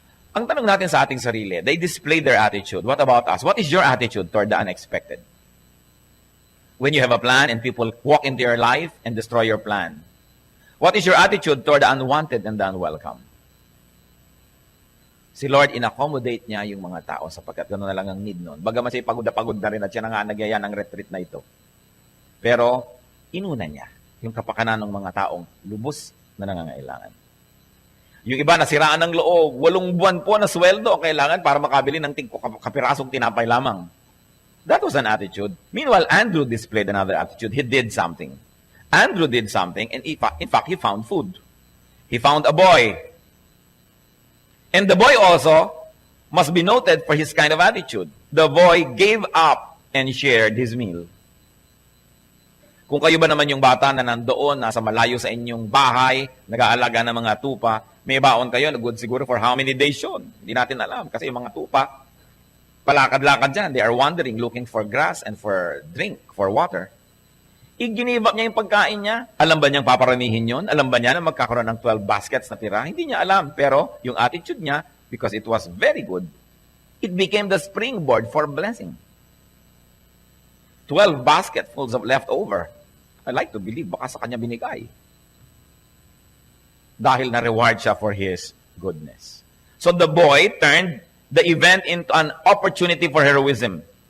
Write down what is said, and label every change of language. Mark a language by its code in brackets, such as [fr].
[tl] Ang tanong natin sa ating sarili, [en] they display their attitude. What about us? What is your attitude toward the unexpected? When you have a plan and people walk into your life and destroy your plan. What is your attitude toward the unwanted and the unwelcome? [tl] Si Lord, in-accommodate niya yung mga tao sapagkat gano'n na lang ang need noon. Bagaman siya pagod na rin at siya na nga nagyaya ng retreat na ito. Pero, inuna niya yung kapakanan ng mga taong lubos na nangangailangan. Yung iba, nasiraan ng loob, 8 buwan po na sweldo ang kailangan para makabili ng kapirasong tinapay lamang. [en] That was an attitude. Meanwhile, Andrew displayed another attitude. He did something. Andrew did something, and in fact, he found food. He found a boy. And the boy also must be noted for his kind of attitude. The boy gave up and shared his meal. [tl] Kung kayo ba naman yung bata na nandoon, nasa malayo sa inyong bahay, nag-aalaga ng mga tupa, may baon kayo, good siguro [en] for how many days [tl] yun? Hindi natin alam. Kasi yung mga tupa, palakad-lakad dyan. [en] They are wandering, looking for grass and for drink, for water. [tl] I-give up niya yung pagkain niya. Alam ba niyang paparamihin yun? Alam ba niya na magkakaroon ng 12 baskets na tira? Hindi niya alam. Pero yung attitude niya, [en] because it was very good, it became the springboard for blessing. 12 basketfuls of leftover. I like to believe, [tl] baka sa kanya binigay. Dahil na-reward siya [en] for his goodness. So the boy turned the event into an opportunity for heroism.